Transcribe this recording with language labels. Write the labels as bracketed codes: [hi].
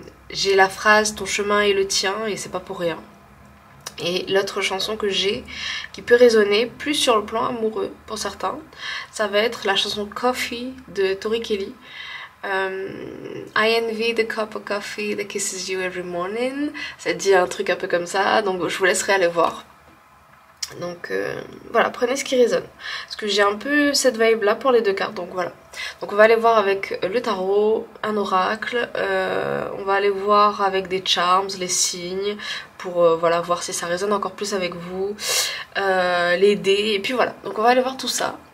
[fr] J'ai la phrase ton chemin est le tien et c'est pas pour rien. Et l'autre chanson que j'ai qui peut résonner plus sur le plan amoureux pour certains, ça va être la chanson Coffee de Tori Kelly. [en] I envy the cup of coffee that kisses you every morning. [fr] Ça dit un truc un peu comme ça, donc je vous laisserai aller voir. Donc voilà, prenez ce qui résonne. Parce que j'ai un peu cette vibe là pour les deux cartes, donc voilà. Donc on va aller voir avec le tarot, un oracle, on va aller voir avec des charms, les signes, pour voilà, voir si ça résonne encore plus avec vous, les dés, et puis voilà. Donc on va aller voir tout ça.